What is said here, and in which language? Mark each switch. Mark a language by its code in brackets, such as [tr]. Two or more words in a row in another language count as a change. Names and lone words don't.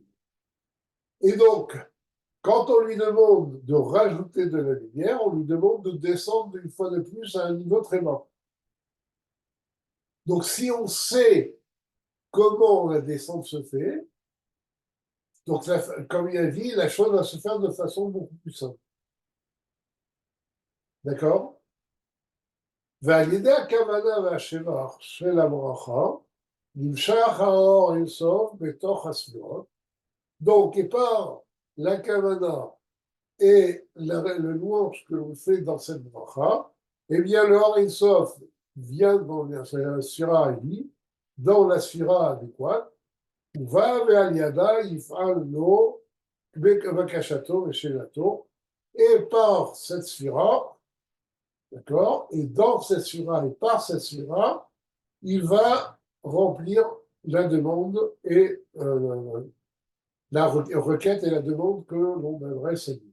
[fr] Et donc, quand on lui demande de rajouter de la lumière, on lui demande de descendre une fois de plus à un niveau très bas. Donc, si on sait comment la descente se fait, donc comme il a dit, la chose va se faire de façon beaucoup plus simple. D'accord? [he] ועל ידי הכוונה והשבח של הברכה, נמשך האור אינסוף בתוך הספירות. [fr] Donc, et par la kavana et le louange que l'on fait dans cette bracha, eh bien, le [he] אור אינסוף [fr] vient dans la sphira Eli, dans la sphira adéquate, va [he] ועל ידה יפעל לו בקשתו ושאלתו, [fr] et par cette sphira, d'accord, et dans cette sphira et par cette sphira, il va remplir la demande et la requête et la demande que l'on adresse à lui.